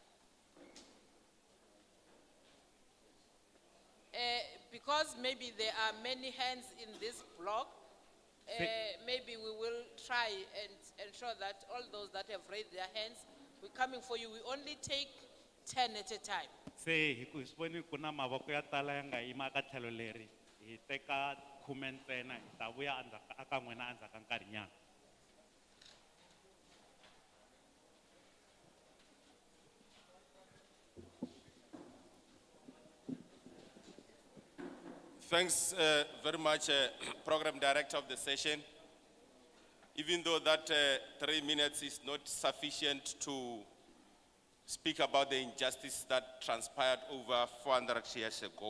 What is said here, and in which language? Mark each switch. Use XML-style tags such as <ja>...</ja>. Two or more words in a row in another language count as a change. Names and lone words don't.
<en>Because maybe there are many hands in this block, maybe we will try and ensure that all those that have raised their hands, we're coming for you. We only take 10 at a time.</en> <ts>Se hi ku hi voni ku na mavoko ya tala ya nga yima aka tlhelo leri hi teka 10 ntsena hi ta vuya endzhaku aka n'wina endzhaku ka nkarhinyana.</ts> <en>Thanks very much, Program Director of the session. Even though that 3 minutes is not sufficient to speak about the injustice that transpired over 400 years ago.</en>